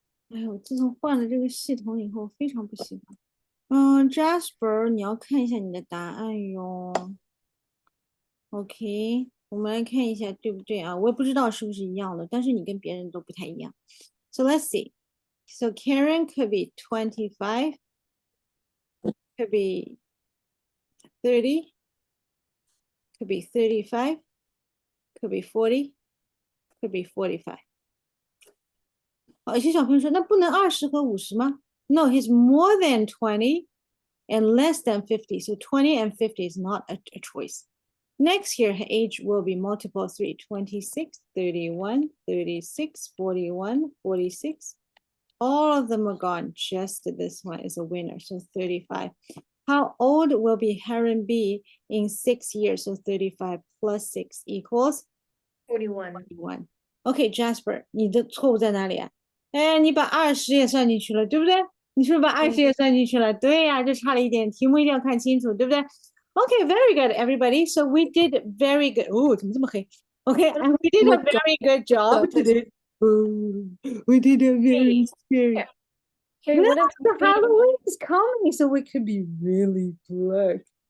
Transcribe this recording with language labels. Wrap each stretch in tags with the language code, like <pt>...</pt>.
<zh>哎呦，自从换了这个系统以后，非常不喜欢。Jasper， 你要看一下你的答案哟。 OK， 我们来看一下对不对啊？我也不知道是不是一样的，但是你跟别人都不太一样。</zh> <en>So let's see. So Karen could be 25, could be 30, could be 35, could be 40, could be 45.</en> <zh>有些小朋友说，那不能20和50吗？</zh> <en>No, he's more than 20 and less than 50. So 20 and 50 is not a choice. Next year, her age will be multiple of 3, 26, 31, 36, 41, 46. All of them are gone. Just this one is a winner. So 35. How old will be Heron be in 6 years? So 35 plus 6 equals 41. 41.</en> <zh>Okay, Jasper, 你的错误在哪里啊？哎，你把20也算进去了，对不对？你是不是把20也算进去了？对呀，就差了一点，题目一定要看清楚，对不对？</zh> <en>Okay, very good, everybody. So we did very good.</en> <zh>哦，怎么这么黑？</zh> <en>Okay, and we did a very good job today. We did a very scary. Okay, No, what if the Halloween is coming, so we could be really black.</en>